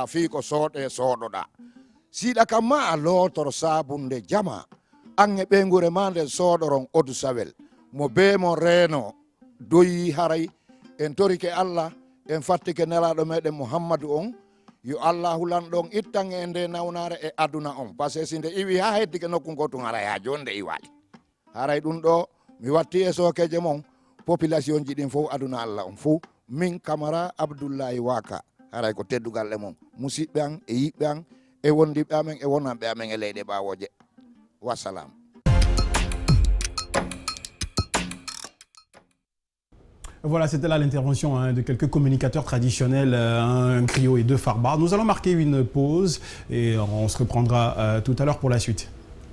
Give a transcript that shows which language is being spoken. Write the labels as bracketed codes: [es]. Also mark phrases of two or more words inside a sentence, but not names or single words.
[ff] fii ko sooɗe sooɗoɗa siɗa kam ma a lootor sabunde jama an e ɓeygure ma nde sooɗoron odu sawel mo be mo reeno doyi haray en torike allah en fattike nelaɗo meɗen mouhammadou on yo allahu lanɗon ittan e nde nawnare e aduna on [fr] par ce que [ff] si nde iwi ha heddike nokku ngo tun haray ha joni nde iwali haray ɗum ɗo mi watti e sokeje mon population ji ɗin fof aduna allah on fof min Camara Abdoullahi Waka haray ko teddugal e mon musidɓe an e yiɓɓe an e wondiɓe amen e wonanɓe amen e leyɗe ɓawoje wassalam. [fr] Voilà, c'était là l'intervention de quelques communicateurs traditionnels, un griot et deux Farba. Nous allons marquer une pause et on se reprendra tout à l'heure pour la suite.